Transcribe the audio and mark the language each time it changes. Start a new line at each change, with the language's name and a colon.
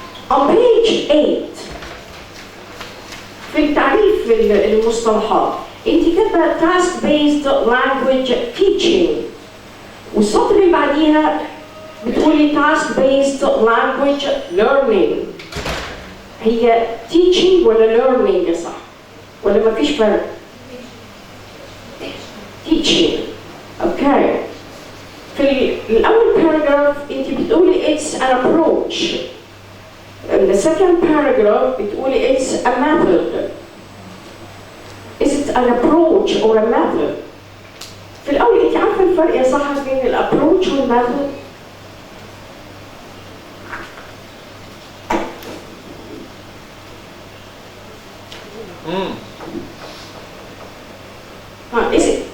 English: On page 8
Arabic: في التعريف المصطلحات انت كاتبه
English: task based language teaching
Arabic: والسطر اللي بعديها بتقولي
English: task based language learning.
Arabic: هي teaching ولا learning يا صح؟ ولا مفيش فرق؟ teaching. اوكي. في الأول paragraph انت بتقولي
English: it's an approach. In the second paragraph
Arabic: بتقولي
English: it's a method. Is it an approach or a method?
Arabic: في الأول أنت عارفة الفرق يا صاحبي بين الابروتش والميثود؟
English: Is it؟